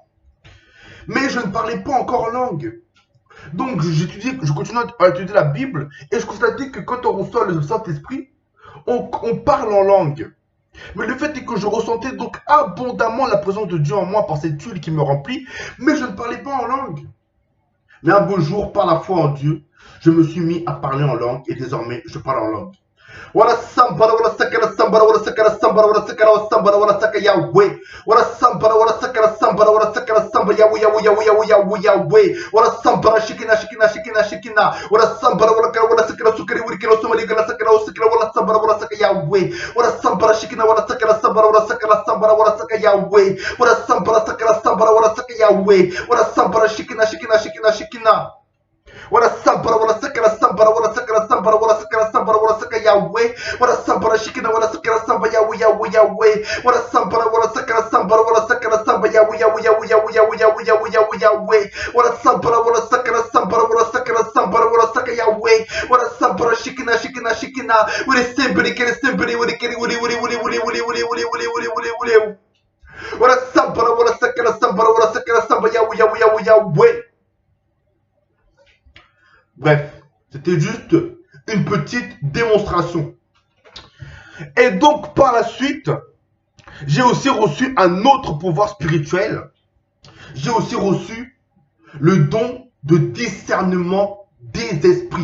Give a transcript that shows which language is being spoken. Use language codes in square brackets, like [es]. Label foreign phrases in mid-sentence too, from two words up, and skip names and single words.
[fr] Mais je ne parlais pas encore en langue. Donc je continue à étudier la Bible et je constatais que quand on reçoit le Saint-Esprit, on parle en langue. Mais le fait est que je ressentais donc abondamment la présence de Dieu en moi par cette huile qui me remplit, mais je ne parlais pas en langue. Mais un beau jour, par la foi en Dieu, je me suis mis à parler en langue et désormais je parle en langue. Wala sambara wala sakara sambara wala sakara sambara wala sakara sambara wala saka Yahweh. Wala sambara wala sakara sambara wala sakara samba Yahweh Yahweh Yahweh Yahweh Yahweh Yahweh. Wala sambara shikina shikina shikina shikina. Wala sambara wala sakara sukari wuri kilo somali gala sakara usikira wala sambara wala saka Yahweh. Wala sambara shikina wala sakara sambara wala sakara sambara wala saka Yahweh. Wala sambara sakara sambara wala saka Yahweh. Wala sambara shikina shikina shikina shikina. Wala sambara wala sakara sambara wala sakara sambara wala sakara sambara wala saka Yahweh. Wala sambara shikina wala sakara samba Yahweh Yahweh Yahweh. Wala sambara wala sakara sambara wala sakara samba Yahweh Yahweh Yahweh Yahweh Yahweh Yahweh Yahweh Yahweh Yahweh. Wala sambara wala sakara sambara wala sakara sambara wala saka Yahweh. Wala sambara shikina shikina shikina. Wala sambara kere sambara wala kere wuli wuli wuli wuli wuli wuli wuli wuli wuli wuli wuli. Wala sambara wala sakara sambara wala sakara samba Yahweh Yahweh Yahweh Yahweh. Bref, c'était juste une petite démonstration. Et donc, par la suite, j'ai aussi reçu un autre pouvoir spirituel. J'ai aussi reçu le don de discernement des esprits.